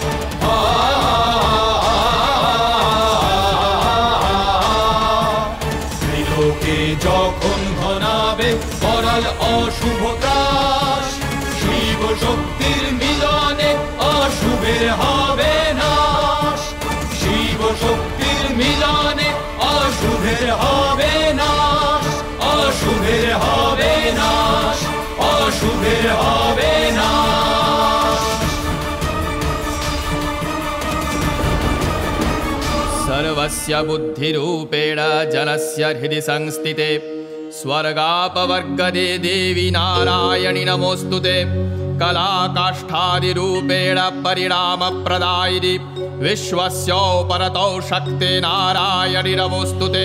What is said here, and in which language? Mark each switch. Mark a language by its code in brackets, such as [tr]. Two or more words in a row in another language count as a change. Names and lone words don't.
[bn] ত্রিলোকে যখন ঘনাবে করাল অশুভ ত্রাস, শিব শক্তির মিলনে অশুভের হবে নাশ। শিব শক্তির মিলনে অশুভের হবে নাশ, অশুভের হবে নাশ, অশুভের হবে নাশ। [sa] सर्वस्य बुद्धिरूपेण जनस्य हृदि संस्थिते, स्वर्गापवर्गदे देवी नारायणि नमोऽस्तुते। कलाकाष्ठादिरूपेण परिणामप्रदायिनि, विश्वस्योपरतौ शक्ते नारायणि नमोऽस्तुते।